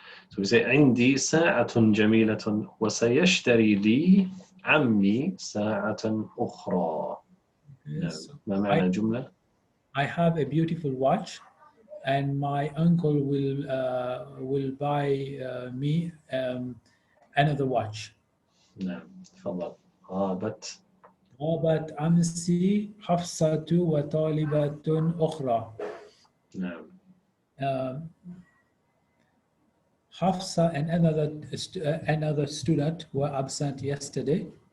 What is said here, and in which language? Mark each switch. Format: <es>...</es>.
<en>So we say</en> <ar>عندي ساعة جميلة وسيشتري لي عمي ساعة أخرى. نعم. ما معنى الجملة؟</ar> <en>I have a beautiful watch, and my uncle will buy me another watch.</en> <ar>نعم تفضل. غابت. غابت أمس حفصة وطالبة أخرى. نعم.</ar> <en>Um, Hafsa and another student were absent yesterday.</en>